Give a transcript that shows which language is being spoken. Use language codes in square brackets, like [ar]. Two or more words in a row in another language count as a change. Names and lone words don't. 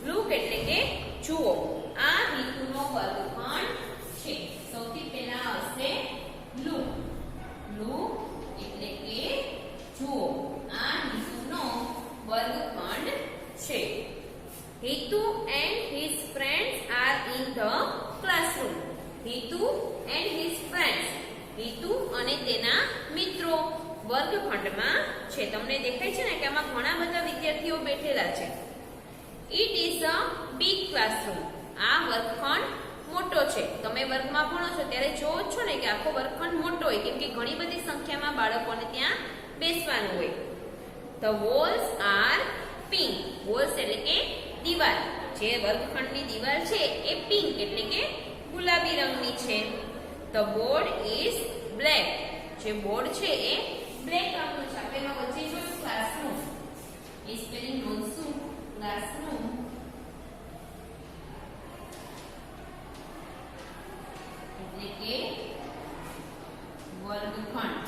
[gu] એટલે કે જુઓ. આ હિતુનો વર્ગખંડ છે. સૌથી પહેલા આવશે લુક. લુક એટલે કે જુઓ. આ હિતુનો વર્ગખંડ છે. [en] Hitu and his friends are in the classroom. Hitu and his friends. [gu] Hitu અને તેના મિત્રો વર્ગખંડમાં છે. તમને દેખાય છે ને કે આમાં ઘણા બધા વિદ્યાર્થીઓ બેઠેલા છે. [en] It is a big classroom. [gu] આ વર્ગખંડ મોટો છે. તમે વર્ગમાં ભણો છો ત્યારે જોવો છો ને કે આખો વર્ગખંડ મોટો હોય, કેમ કે ઘણી બધી સંખ્યામાં બાળકોને ત્યાં બેસવાનું હોય. [en] The walls are pink. Walls [gu] એટલે કે દીવાલ. જે વર્ગખંડની દીવાલ છે એ પિંક એટલે કે ગુલાબી રંગની છે. [en] The board is black. [gu] જે બોર્ડ છે એ બ્લેક રંગનું છે. આપણે એમાં વચ્ચે જોયું ક્લાસરૂમ. એ સ્પેલિંગ નોંધશું. ક્લાસરૂમ એટલે કે વર્ગખંડ.